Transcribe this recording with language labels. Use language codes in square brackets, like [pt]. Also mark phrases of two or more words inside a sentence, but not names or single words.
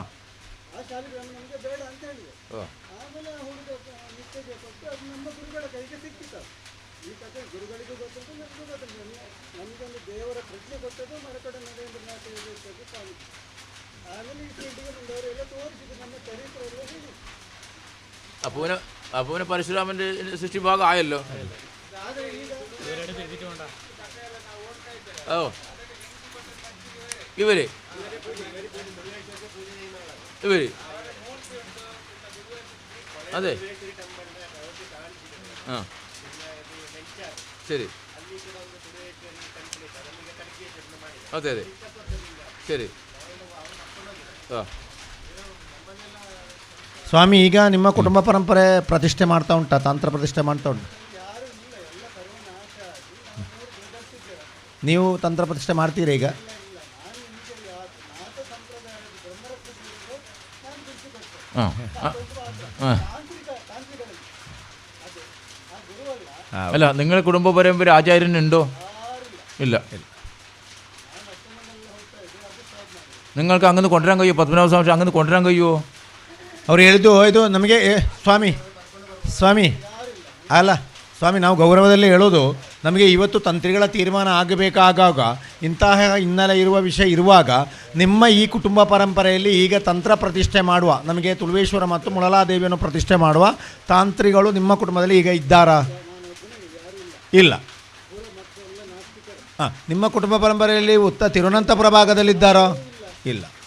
[kn] ಆ ಶಾಲಿಗ್ರಾಮ ನಮಗೆ ಬೇಡ ಅಂತ ಹೇಳಿದೆ. ಹಾಂ ಆಮೇಲೆ ಆ ಹುಡುಗ ನಿಷ್ಠೆಗೆ ಕೊಟ್ಟು ಅದು ನಮ್ಮ ಗುರುಗಳ ಕೈಗೆ ಸಿಕ್ಕಿತ್ತು. ಈ ಕಥೆ ಗುರುಗಳಿಗೂ ಗೊತ್ತುಂಟು, ನಮಗೂ ಗೊತ್ತುಂಟು. ನಮಗೊಂದು ದೇವರ ಪ್ರಜ್ಞೆ ಕೊಟ್ಟದ್ದು ಮರಕಡ ನರೇಂದ್ರನಾಥ ಯೋಗೇಶ್ವರ ಸ್ವಾಮಿ. ಆಮೇಲೆ ಈ ಫೀಲ್ಡಿಗೆ ಬಂದವರೆಲ್ಲ ತೋರಿಸಿದ್ರು, ನಮ್ಮ ಚರಿತ್ರೆ ಎಲ್ಲ ಹೇಳಿ. [ml] അപ്പൂനെ പരശുരാമന്റെ സൃഷ്ടിഭാഗം ആയല്ലോ. [kn] ಆದರೆ ಈಗ [ml] ഓ ഇവര് അതെ ആ ശരി അതെ അതെ ശരി ആ [kn] ಸ್ವಾಮಿ, ಈಗ ನಿಮ್ಮ ಕುಟುಂಬ ಪರಂಪರೆ ಪ್ರತಿಷ್ಠೆ ಮಾಡ್ತಾ ಉಂಟಾ? ತಂತ್ರ ಪ್ರತಿಷ್ಠೆ ಮಾಡ್ತಾ ಉಂಟು? ನೀವು ತಂತ್ರ ಪ್ರತಿಷ್ಠೆ ಮಾಡ್ತೀರಾ ಈಗ? [ml] അല്ല, നിങ്ങളുടെ കുടുംബ പരമ്പര ആചാര്യനുണ്ടോ? ഇല്ല. നിങ്ങൾക്ക് അങ്ങനെ കൊണ്ടുവരാൻ കഴിയുമോ? പത്മനാഭ സ്വാമി അങ്ങനെ കൊണ്ടുവരാൻ കഴിയുമോ? [kn] ಅವ್ರು ಹೇಳಿದ್ದು ಇದು ನಮಗೆ ಸ್ವಾಮಿ ಅಲ್ಲ ಸ್ವಾಮಿ, ನಾವು ಗೌರವದಲ್ಲಿ ಹೇಳೋದು, ನಮಗೆ ಇವತ್ತು ತಂತ್ರಿಗಳ ತೀರ್ಮಾನ ಆಗಬೇಕಾದಾಗ ಇಂತಹ ಹಿನ್ನೆಲೆ ಇರುವ ವಿಷಯ ಇರುವಾಗ ನಿಮ್ಮ ಈ ಕುಟುಂಬ ಪರಂಪರೆಯಲ್ಲಿ ಈಗ ತಂತ್ರ ಪ್ರತಿಷ್ಠೆ ಮಾಡುವ, ನಮಗೆ ತುಳುವೇಶ್ವರ ಮತ್ತು ಮುಳಲಾದೇವಿಯನ್ನು ಪ್ರತಿಷ್ಠೆ ಮಾಡುವ ತಾಂತ್ರಿಗಳು ನಿಮ್ಮ ಕುಟುಂಬದಲ್ಲಿ ಈಗ ಇದ್ದಾರಾ? ಇಲ್ಲ. ಹಾಂ, ನಿಮ್ಮ ಕುಟುಂಬ ಪರಂಪರೆಯಲ್ಲಿ ತಿರುವನಂತಪುರ ಭಾಗದಲ್ಲಿದ್ದಾರೋ? ಇಲ್ಲ.